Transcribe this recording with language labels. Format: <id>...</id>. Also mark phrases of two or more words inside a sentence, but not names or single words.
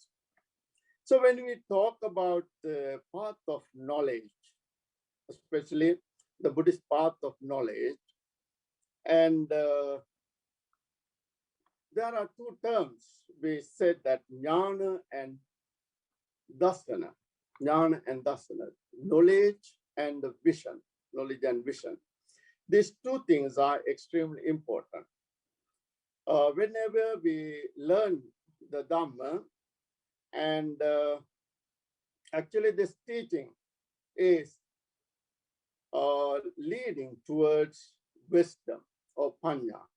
<en>So when we talk about the path of knowledge, especially the Buddhist path of knowledge, and there are 2 terms. We said that jnana and dasana. Jnana and dasana, knowledge and the vision, knowledge and vision. These 2 things are extremely important. Whenever we learn the Dhamma, and actually this teaching is leading towards wisdom or panya.</en>